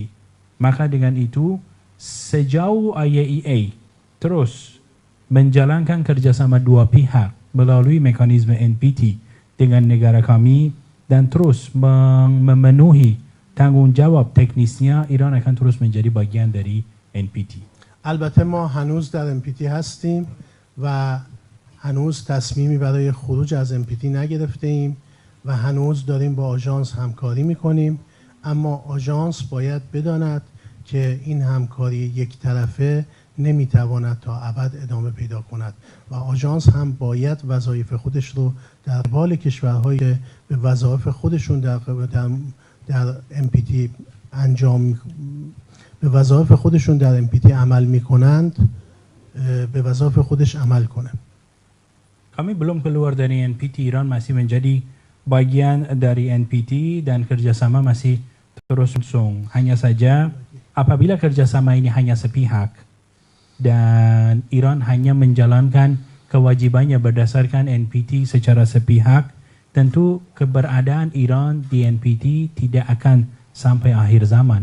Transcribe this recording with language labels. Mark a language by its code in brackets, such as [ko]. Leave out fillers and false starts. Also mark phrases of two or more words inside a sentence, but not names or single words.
[id] Maka dengan itu, sejauh IAEA terus menjalankan kerjasama dua pihak melalui mekanisme NPT dengan negara kami dan terus memenuhi tanggung jawab teknisnya, Iran akan terus menjadi bagian dari NPT. [fa] البته ما هنوز در NPT هستیم و هنوز تصمیمی برای خروج از NPT نگرفته ایم و هنوز داریم با آژانس همکاری میکنیم اما آژانس باید بداند که این همکاری یک طرفه نمیتواند تا ابد ادامه پیدا کند و آژانس هم باید وظایف خودش رو در قبال کشورهایی که به وظایف خودشون در NPT به وظایف خودشون در NPT عمل میکنند به وظایف خودش عمل کنه. [id] Kami belum keluar dari NPT, Iran masih menjadi bagian dari NPT dan kerjasama masih terus berlangsung. Hanya saja apabila kerjasama ini hanya sepihak dan Iran hanya menjalankan kewajibannya berdasarkan NPT secara sepihak, tentu keberadaan Iran di NPT tidak akan sampai akhir zaman.